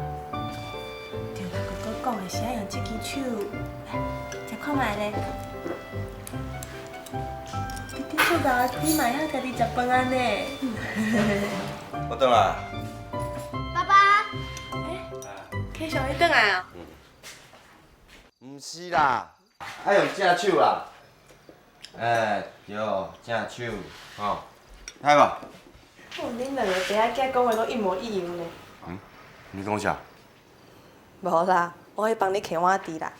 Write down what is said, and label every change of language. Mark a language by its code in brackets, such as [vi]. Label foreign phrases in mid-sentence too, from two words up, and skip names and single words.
[nan] 对啦，哥哥讲的是爱用这支手。来，食看觅咧。弟弟足敖啊，你嘛会晓家己食饭啊呢。我倒来。爸爸。 K 上你转来啊？毋是啦，爱用正手啦。对，正手，吼，来吧。哦，恁两个爸仔囝讲话拢一模一样呢。你讲啥？无啦，我会帮你摕碗箸啦。